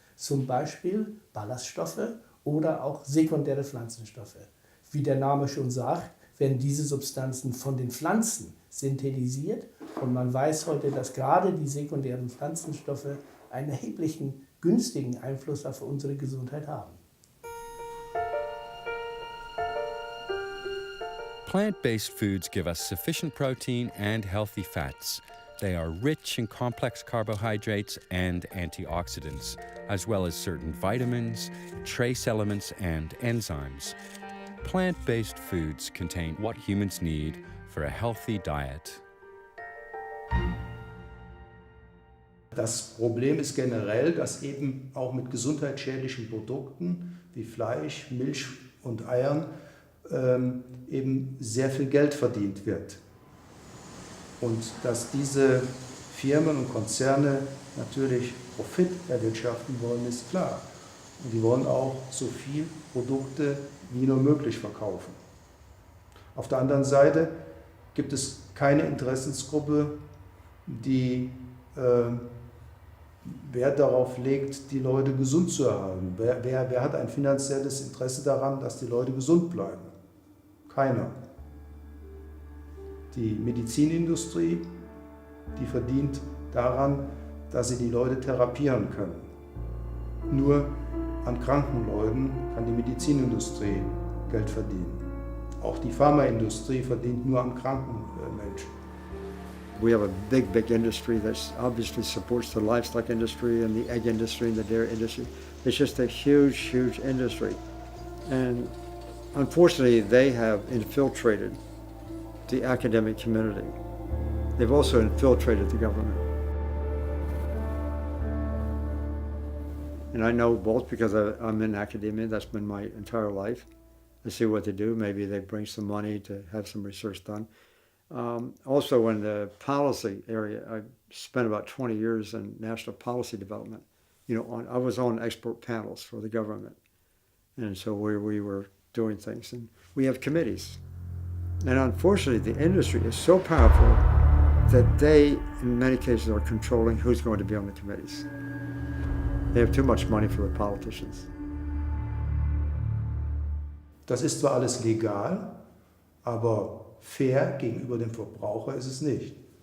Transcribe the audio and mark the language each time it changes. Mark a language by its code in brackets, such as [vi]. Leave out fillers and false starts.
[de] Zum Beispiel Ballaststoffe oder auch sekundäre Pflanzenstoffe. Wie der Name schon sagt, werden diese Substanzen von den Pflanzen synthetisiert. Und man weiß heute, dass gerade die sekundären Pflanzenstoffe einen erheblichen günstigen Einfluss auf unsere Gesundheit haben. [en] Plant-based foods give us sufficient protein and healthy fats. They are rich in complex carbohydrates and antioxidants, as well as certain vitamins, trace elements, and enzymes. Plant-based foods contain what humans need for a healthy diet. [de] Das Problem ist generell, dass eben auch mit gesundheitsschädlichen Produkten wie Fleisch, Milch und Eiern eben sehr viel Geld verdient wird. Und dass diese Firmen und Konzerne natürlich Profit erwirtschaften wollen, ist klar. Und die wollen auch so viel Produkte wie nur möglich verkaufen. Auf der anderen Seite gibt es keine Interessensgruppe, die Wert darauf legt, die Leute gesund zu erhalten. Wer hat ein finanzielles Interesse daran, dass die Leute gesund bleiben? Keiner. Die Medizinindustrie, die verdient daran, dass sie die Leute therapieren können. Nur an kranken Leuten kann die Medizinindustrie Geld verdienen. Auch die Pharmaindustrie verdient nur an kranken Menschen. [en] We have a big industry that obviously supports the livestock industry and the egg industry and the dairy industry. It's just a huge industry. And unfortunately, they have infiltrated the academic community. They've also infiltrated the government. And I know both because I'm in academia, that's been my entire life. I see what they do. Maybe they bring some money to have some research done. Also in the policy area, I spent about 20 years in national policy development. I was on expert panels for the government. And so we were doing things. And we have committees. And unfortunately, the industry is so powerful that they, in many cases, are controlling who's going to be on the committees. They have too much money for the politicians. [de] Das ist zwar alles legal, aber fair gegenüber dem Verbraucher ist es nicht.